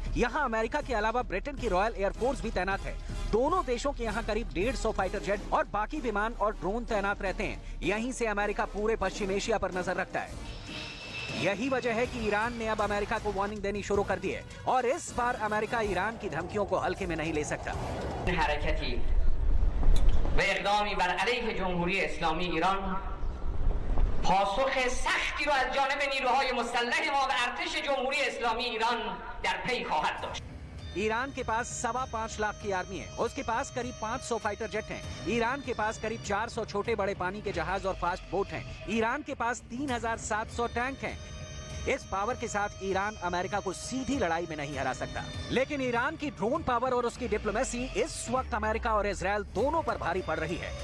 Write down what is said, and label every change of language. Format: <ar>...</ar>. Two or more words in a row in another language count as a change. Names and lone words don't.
<hi>यहाँ अमेरिका के अलावा ब्रिटेन की रॉयल एयरफोर्स भी तैनात है। दोनों देशों के यहाँ करीब 150</hi> <en>fighter jet</en> <hi>और बाकी विमान और ड्रोन तैनात रहते हैं। यहीं से अमेरिका पूरे पश्चिम एशिया पर नजर रखता है। यही वजह है कि ईरान ने अब अमेरिका को वार्निंग देनी शुरू कर दी है और इस बार अमेरिका ईरान की धमकियों को हल्के में नहीं ले सकता।</hi> <fa>و اقدامی بر علیه جمهوری اسلامی ایران پاسخ سختی رو از جانب نیروهای مسلح ما و ارتش جمهوری اسلامی ایران در پی خواهد داشت.</fa> <hi>ईरान के पास 5.25 लाख की आर्मी है। उसके पास करीब 500</hi> <en>fighter jet</en> <hi>हैं। ईरान के पास करीब 400 छोटे बड़े पानी के जहाज और</hi> <en>fast boat</en> <hi>हैं। ईरान के पास 3,700 टैंक हैं। इस पावर के साथ ईरान अमेरिका को सीधी लड़ाई में नहीं हरा सकता। लेकिन ईरान की</hi> <en>drone power</en> <hi>और उसकी डिप्लोमेसी इस वक्त अमेरिका और इजरायल दोनों पर भारी पड़ रही है।</hi>